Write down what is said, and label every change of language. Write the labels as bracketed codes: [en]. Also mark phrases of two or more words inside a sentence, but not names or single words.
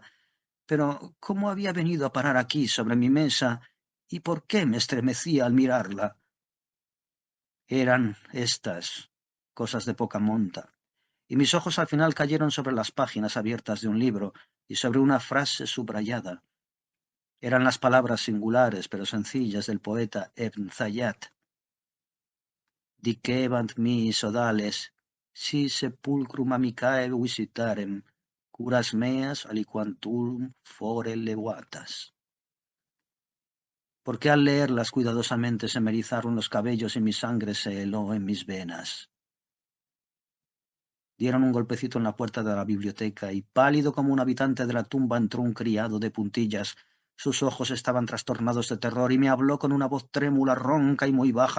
[es] Pero ¿cómo había venido a parar aquí sobre mi mesa y por qué me estremecía al mirarla? Eran estas cosas de poca monta, y mis ojos al final cayeron sobre las páginas abiertas de un libro y sobre una frase subrayada. Eran las palabras singulares pero sencillas del poeta Ebn Zayat. [la] Dicebant mi sodales, si sepulcrum amicae visitarem, curas meas aliquantum fore levatas. [es] Porque al leerlas cuidadosamente se me erizaron los cabellos y mi sangre se heló en mis venas. Dieron un golpecito en la puerta de la biblioteca y, pálido como un habitante de la tumba, entró un criado de puntillas. Sus ojos estaban trastornados de terror y me habló con una voz trémula, ronca y muy baja.